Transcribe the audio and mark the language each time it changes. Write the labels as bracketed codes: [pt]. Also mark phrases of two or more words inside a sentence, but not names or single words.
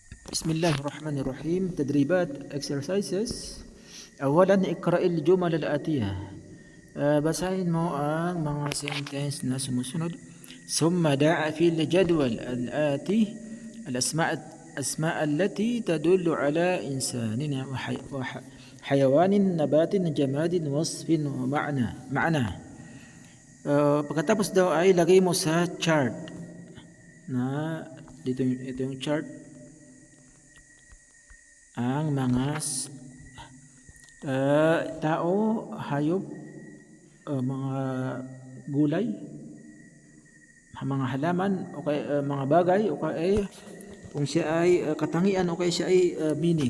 [ar] بسم الله الرحمن الرحيم. تدريبات exercises. أولا اقرأ الجمل الآتية. [tl] basahin mo ang mga sentence na sumusunod. [ar] ثم دع في الجدول الآتي الأسماء التي تدل على إنسان وحيوان نبات جماد وصف ومعنى. [tl] Pagkatapos daw ay lagay mo sa chart na dito, ito yung chart ang mga tao, hayop, mga gulay, mga halaman o kaya mga bagay o kaya kung siya ay katangian o kaya siya ay meaning.